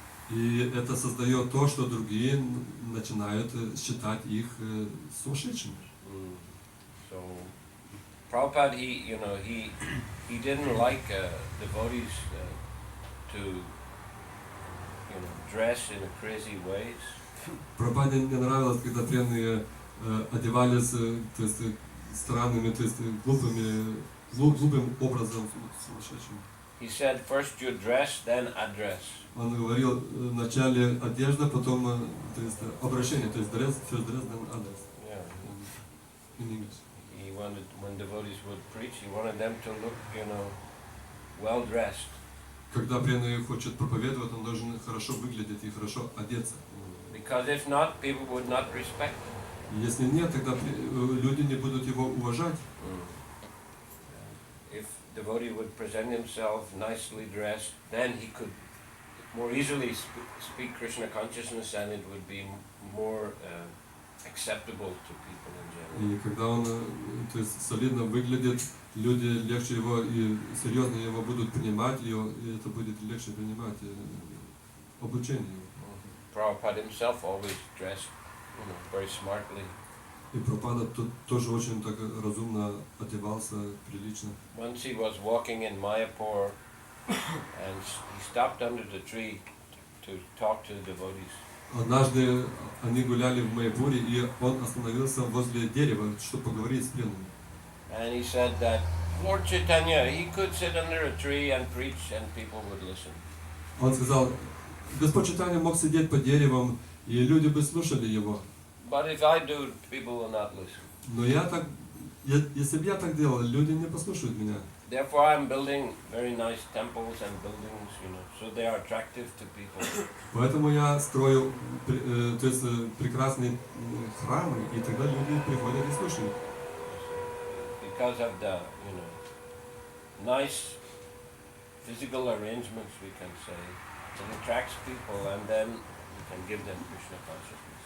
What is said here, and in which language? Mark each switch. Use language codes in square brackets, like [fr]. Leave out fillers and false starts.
[ru] И это создает то, что другие начинают считать их сумасшедшими. [en] So Prabhupada, he didn't like devotees to dress in crazy ways. [ru] Прабхупаде не нравилось, когда преданные одевались, то есть странными, то есть глупым образом сумасшедшим. [en] He said, first you dress, then address. [ru] Он говорил вначале одежда, потом то есть обращение, то есть [en] dress, first dress, then others. Yeah. In English. He wanted, when devotees would preach, he wanted them to look, well dressed. [ru] Когда преданный хочет проповедовать, он должен хорошо выглядеть и хорошо одеться. [en] Because if not, people would not respect him. [ru] Если нет, тогда люди не будут его уважать. [en] If devotee would present himself nicely dressed, then he could more easily speak Krishna consciousness, and it would be more acceptable to people in general. [ru] И когда он, то есть, солидно выглядит, люди легче его и серьезно его будут принимать, и это будет легче принимать обучение. [en] Prabhupada himself always dressed, very smartly. [ru] И Прабхупада тоже очень так разумно одевался, прилично. [en] Once he was walking in Mayapur and he stopped under the tree to talk to the devotees. [ru] Однажды они гуляли в Майяпуре, и он остановился возле дерева, чтобы поговорить с преданными. [en] And he said that Lord Chaitanya, he could sit under a tree and preach and people would listen. [ru] Он сказал, Господь Чайтанья мог сидеть под деревом, и люди бы слушали его. [en] But if I do, people will not listen. [ru] Но если бы я так делал, люди не послушают меня. [en] Therefore I'm building very nice temples and buildings, so they are attractive to people. [ru] Поэтому я строю прекрасные храмы, и тогда люди приходят и слушают. [en] Because of the, nice physical arrangements, we can say, it attracts people and then we can give them Krishna consciousness.